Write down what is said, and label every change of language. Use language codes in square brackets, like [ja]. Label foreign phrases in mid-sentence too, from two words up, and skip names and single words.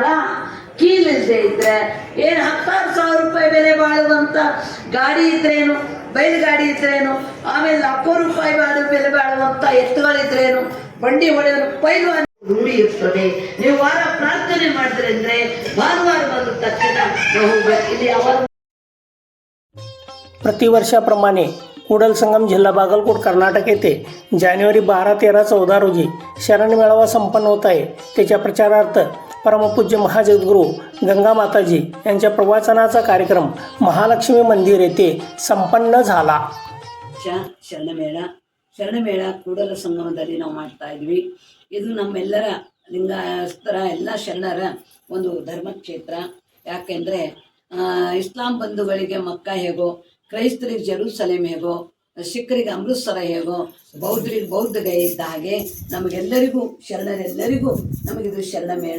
[kn] ಕೀಲಿಲ್ಲದೆ ಇದ್ರೆ ಏನು 10,000 ರೂಪಾಯಿ ಬೆಲೆ ಬಾಳುವಂತ ಗಾಡಿ ಇದ್ರೇನು, ಬೈಲುಗಾಡಿ ಇದ್ರೇನು, ಆಮೇಲೆ 1,00,000 ರೂಪಾಯಿ ಬೆಲೆ ಬಾಳುವಂತ ಎತ್ತುಗಳಿದ್ರೇನು, ಬಂಡಿ ಹೊಡೆಯೋದು ಪೈಲು ರೂಢಿ ಇರ್ತದೆ. ನೀವು ವಾರ ಪ್ರಾರ್ಥನೆ ಮಾಡಿದ್ರೆ ಅಂದ್ರೆ ಭಾನುವಾರ ಬಂದ ತಕ್ಷಣ ಇಲ್ಲಿ ಅವರ [mr] प्रतिवर्षाप्रमाणे कूडल संगम जिल्हा बागलकोट कर्नाटक येथे जानेवारी 12, 13, 14 रोजी शरण मेळावा संपन्न होत आहे. त्याच्या प्रचारार्थ परमपूज्य महाजगद्गुरू गंगा माताजी यांच्या प्रवचनाचा कार्यक्रम महालक्ष्मी मंदिर येथे संपन्न झाला. [kn] ಶರಣಮೇಳ ಕೂಡಲ ಸಂಗಮದಲ್ಲಿ ನಾವು ಮಾಡ್ತಾ ಇದ್ವಿ. ಇದು ನಮ್ಮೆಲ್ಲರ ಲಿಂಗಾಯಸ್ತರ ಎಲ್ಲ ಶರಣರ ಒಂದು ಧರ್ಮಕ್ಷೇತ್ರ. ಯಾಕೆಂದರೆ ಇಸ್ಲಾಂ ಬಂಧುಗಳಿಗೆ ಮಕ್ಕ ಹೇಗೋ, ಕ್ರೈಸ್ತರಿಗೆ ಜೆರೂಸಲೇಮ್ ಹೇಗೋ, ಸಿಖ್ಖರಿಗೆ ಅಮೃತ್ಸರ ಹೇಗೋ, ಬೌದ್ಧರಿಗೆ ಬೌದ್ಧಗಯ ಇದ್ದ ಹಾಗೆ ನಮಗೆಲ್ಲರಿಗೂ ಶರಣರೆಲ್ಲರಿಗೂ ನಮಗಿದು ಶರಣಮೇಳ.